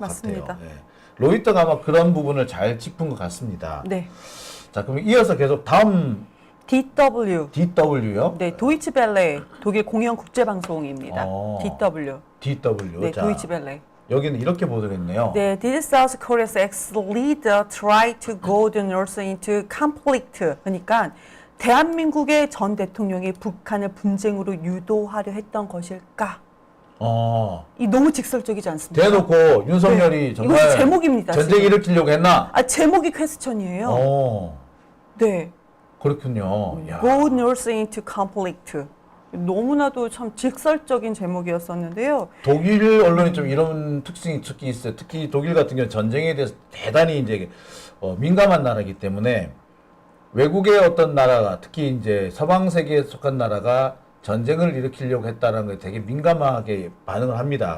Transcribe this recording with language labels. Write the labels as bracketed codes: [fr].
[ko] 맞습니다. 같아요. 예. 로이터가 아마 그런 부분을 잘 짚은 것 같습니다. 네. 자, 그럼 이어서 계속 다음 DW. DW요? 네, 도이치벨레 독일 공영 국제방송입니다. DW. DW. 네, 자, 도이치벨레. 여기는 이렇게 보도를 했네요. 네, [en] Did South Korea's ex-leader try to goad the North into conflict? [ko] 그러니까 대한민국의 전 대통령이 북한을 분쟁으로 유도하려 했던 것일까? 이 너무 직설적이지 않습니까? 대놓고 윤석열이 네, 정말 이것이 제목입니다. 전쟁 지금. 일으키려고 했나? 제목이 퀘스천이에요. 네. 그렇군요. 야. [en] Goad North into conflict. [ko] 너무나도 참 직설적인 제목이었었는데요. 독일 언론이 좀 이런 특징이 특히 있어요. 특히 독일 같은 경우는 전쟁에 대해서 대단히 이제 민감한 나라이기 때문에 외국의 어떤 나라가 특히 이제 서방 세계에 속한 나라가 전쟁을 일으키려고 했다는 게 되게 민감하게 반응을 합니다.